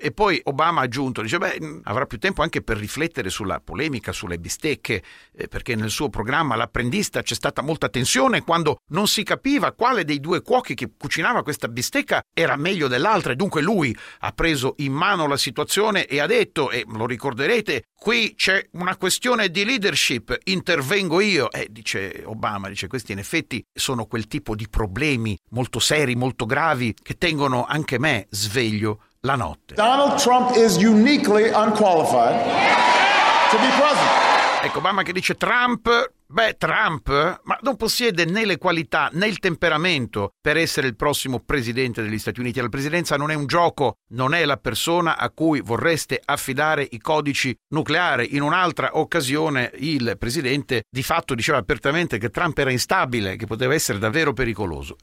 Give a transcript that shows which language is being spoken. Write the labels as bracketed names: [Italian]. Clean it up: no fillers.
[Italian] E poi Obama ha aggiunto, dice: beh, avrà più tempo anche per riflettere sulla polemica sulle bistecche, perché nel suo programma L'Apprendista c'è stata molta tensione quando non si capiva quale dei due cuochi che cucinava questa bistecca era meglio dell'altra, e dunque lui ha preso in mano la situazione e ha detto, e lo ricorderete, qui c'è una questione di leadership, intervengo io. Dice Obama, dice, questi in effetti sono quel tipo di problemi molto seri, molto gravi, che tengono anche me sveglio la notte. [English] Donald Trump is uniquely unqualified to be president. [Italian] Ecco, Obama che dice Trump, Trump, ma non possiede né le qualità né il temperamento per essere il prossimo presidente degli Stati Uniti. La presidenza non è un gioco, non è la persona a cui vorreste affidare i codici nucleari. In un'altra occasione il presidente di fatto diceva apertamente che Trump era instabile, che poteva essere davvero pericoloso.